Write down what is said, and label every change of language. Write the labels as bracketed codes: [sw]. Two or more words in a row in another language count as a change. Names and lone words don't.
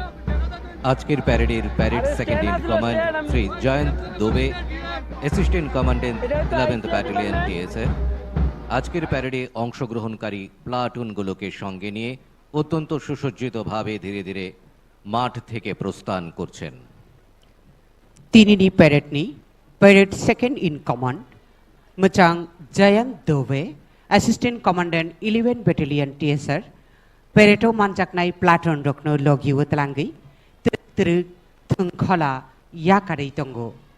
[bn] আজকের প্যারেডের [en] parade second in command [bn] শ্রী জয়ন্ত দোবে, [en] assistant commandant 11th battalion TSR [bn] আজকের প্যারেডে অংশগ্রহণকারী প্লাটুনগুলোকে সঙ্গে নিয়ে অত্যন্ত সুসজ্জিতভাবে ধীরে ধীরে মাঠ থেকে প্রস্থান করছেন। [trp] Tinini Parade ni [en] Parade Second in Command [trp] Machang Jayant Dove, [en] Assistant Commandant 11 Battalion TSR [trp] Pareto Manjaknai Platoon Rokno Logi Wutlangi Tru Tungkhola Yakari Tongo